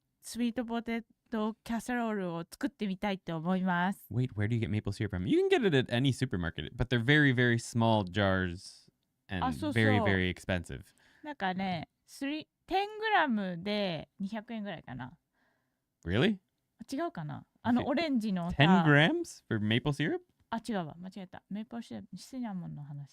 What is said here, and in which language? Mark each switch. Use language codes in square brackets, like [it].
[ja] スイートポテトキャサロールを作ってみたいと思います。 [en] Wait, where do you get maple syrup from? You can get it at any supermarket, but they're very, very small jars and very, very expensive. [ja] なんかね、10グラムで200円ぐらいかな。 [en] Really? [ja] 違うかなオレンジのさ。 [en] 10 grams for maple syrup? [ja] 違うわ。間違えた。メープルシロップ、シナモンの話。